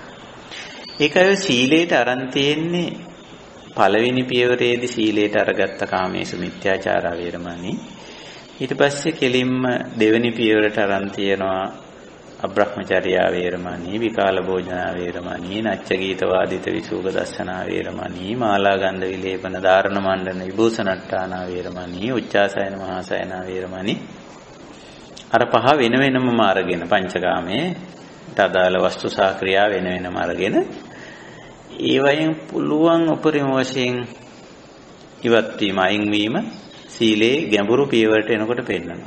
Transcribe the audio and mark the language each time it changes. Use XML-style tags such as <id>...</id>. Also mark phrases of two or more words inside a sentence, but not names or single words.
<si>ඒකයි සීලයට අරන් තියෙන්නේ පළවෙනි පියවරේදී සීලයට අරගත්ත</si> <pi>කාමේසු මිත්‍යාචාරා වේරමණී.</pi> <si>ඊට පස්සේ කෙලින්ම දෙවෙනි පියවරට අරන් තියෙනවා</si> <pi>අබ්‍රහ්මචර්යා වේරමණී, විකාල භෝජනා වේරමණී, නච්ච ගීත වාදිත විසූක දස්සනා වේරමණී, මාලා ගන්ධ විලේපන ධාරණ මණ්ඩන විභූෂණට්ඨානා වේරමණී, උච්චාසයන මහාසයනා වේරමණී.</pi> <si>අර පහ වෙන වෙනම අරගෙන පංචකාමයේ අදාළ වස්තු සාක්‍රියා වෙන වෙනම අරගෙන ඒ වයින් පුළුවන් උපරිම වශයෙන් ඉවත් වීම අයින් වීම සීලේ ගැඹුරු පියවරට එනකොට පෙන්නනවා.</si>